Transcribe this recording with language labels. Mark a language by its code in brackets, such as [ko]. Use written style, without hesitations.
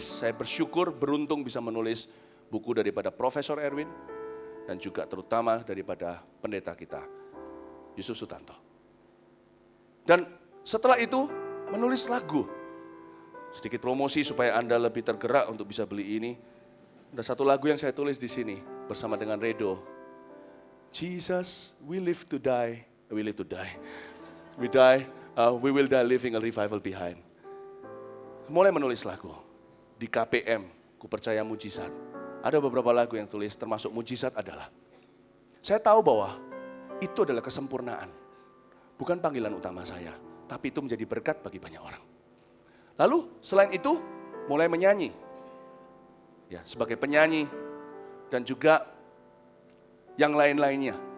[id] Saya bersyukur beruntung bisa menulis buku daripada Profesor Erwin dan juga terutama daripada pendeta kita, Yusuf Sutanto. Dan setelah itu menulis lagu. Sedikit promosi supaya Anda lebih tergerak untuk bisa beli ini. Ada satu lagu yang saya tulis di sini bersama dengan Redo. [en] Jesus, we live to die. We live to die. We die, we will die leaving a revival behind. [id] Mulai menulis lagu. Di KPM, ku percaya mujizat. Ada beberapa lagu yang tulis termasuk mujizat adalah. Saya tahu bahwa itu adalah kesempurnaan. Bukan panggilan utama saya. Tapi itu menjadi berkat bagi banyak orang. Lalu selain itu mulai menyanyi. Ya, sebagai penyanyi dan juga yang lain-lainnya.